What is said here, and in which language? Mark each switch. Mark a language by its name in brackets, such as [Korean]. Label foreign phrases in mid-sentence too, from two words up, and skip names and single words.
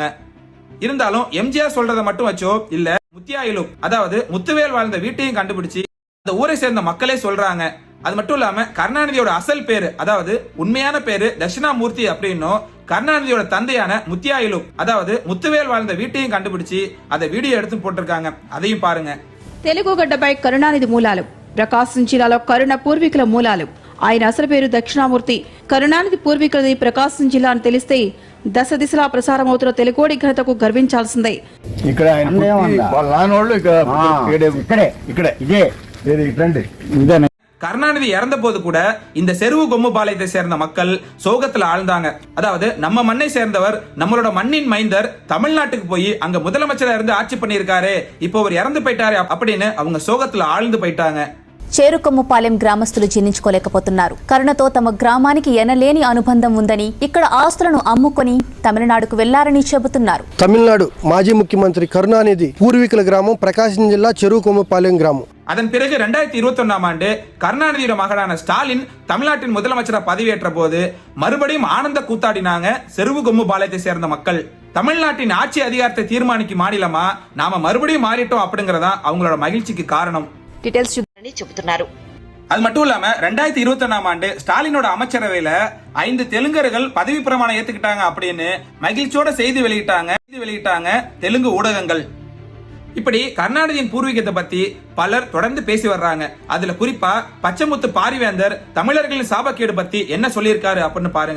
[Tamil] இருந்தாலும் எம்ஜிஆர் சொல்றதை மட்டும் வச்சோ இல்ல, முத்தியாயிலும் அதாவது முத்துவேல் வாழ்ந்த வீட்டையும் கண்டுபிடிச்சு அந்த ஊரை சேர்ந்த மக்களே சொல்றாங்க. அது மட்டும் இல்லாம கருணாநிதியோட அசல் பேரு, அதாவது உண்மையான பேரு தட்சிணாமூர்த்தி அப்படின்னும், கருணாநிதியோட தந்தையான முத்தியாயிலும் அதாவது முத்துவேல் வாழ்ந்த வீட்டையும் கண்டுபிடிச்சு அதை வீடியோ எடுத்து போட்டிருக்காங்க. அதையும் பாருங்க. [Telugu] తెలుగు గడ్డపై కరుణానిధి మూలాలు, ప్రకాశం జిల్లాలో కరుణ పూర్వీకుల మూలాలు. ఆయన అసలు పేరు దక్షిణామూర్తి. కరుణానిధి పూర్వీకులది ప్రకాశం జిల్లా అని తెలిస్తే దశ దిశలా ప్రసారం అవుతున్న తెలుగోడి ఘనతకు గర్వించాల్సిందే. ఇక్కడ ఇక్కడే ఇదే ఇదండి. [Tamil] கருணாநிதி இறந்த போது கூட இந்த செருவு கொம்மு பாளையத்தை சேர்ந்த மக்கள் சோகத்துல ஆழ்ந்தாங்க. அதாவது நம்ம மண்ணை சேர்ந்தவர், நம்மளோட மண்ணின் மைந்தர் தமிழ்நாட்டுக்கு போய் அங்க முதலமைச்சரா இருந்து ஆட்சி பண்ணியிருக்காரு, இப்போ அவர் இறந்து போயிட்டாரு அப்படின்னு அவங்க சோகத்துல ஆழ்ந்து போயிட்டாங்க. [Telugu] చేరుకొమ్మపాలెం గ్రామస్తులు జీర్ణించుకోలేకపోతున్నారు. కరుణతో తమ గ్రామానికి ఎనలేని అనుబంధం ఉందని, ఇక్కడ ఆస్తులను అమ్ముకొని తమిళనాడుకు వెళ్లారని చెబుతున్నారు. తమిళనాడు మాజీ ముఖ్యమంత్రి కరుణానిధి పూర్వీకుల గ్రామం ప్రకాశం జిల్లా చెరువుకొమ్మపాలెం గ్రామం. [Tamil] அதன் பிறகு 2021ஆம் ஆண்டு கருணாநிதியோட மகனான ஸ்டாலின் தமிழ்நாட்டின் முதலமைச்சரா பதவியேற்ற போது மறுபடியும் ஆனந்த கூத்தாடினாங்க செருவு கொம்மு பாளையத்தை சேர்ந்த மக்கள். தமிழ்நாட்டின் ஆட்சி அதிகாரத்தை தீர்மானிக்கும் மாநிலமா நாம மறுபடியும் மாறிட்டோம் அப்படிங்கறதா அவங்களோட மகிழ்ச்சிக்கு காரணம். [Telugu] డీటెయిల్స్ చూడాలని చెబుతున్నారు. [Tamil] அது மட்டும் இல்லாம 2021ஆம் ஆண்டு ஸ்டாலினோட அமைச்சரவையில 5 தெலுங்கர்கள் பதவி பிரமாணம் ஏத்துக்கிட்டாங்க அப்படின்னு மகிழ்ச்சியோட செய்தி வெளியிட்டாங்க தெலுங்கு ஊடகங்கள். இப்படி கருணாநிதியின் பூர்வீகத்தை பத்தி பலர் தொடர்ந்து பேசி வர்றாங்க. அதுல குறிப்பா பச்சைமுத்து பாரிவேந்தர் தமிழர்களின் சாபக்கேடு பத்தி என்ன சொல்லியிருக்காரு அப்படின்னு பாருங்க.